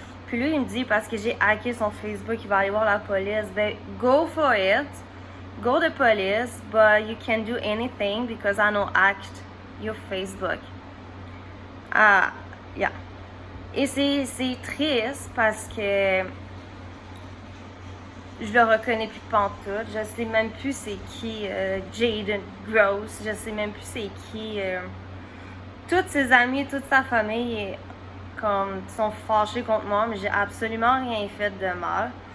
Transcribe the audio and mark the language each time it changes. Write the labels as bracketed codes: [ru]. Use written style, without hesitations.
[fr] Puis lui, il me dit, parce que j'ai hacké son Facebook, il va aller voir la police. [en] Ben, go for it. Go to police, but you can't do anything because I know hacked your Facebook. Yeah. [fr] Et c'est triste parce que je le reconnais plus pantoute. Je sais même plus c'est qui Jaden Gross. Je sais même plus c'est qui... Toutes ses amis, toute sa famille sont fâchés contre moi, mais j'ai absolument rien fait de mal.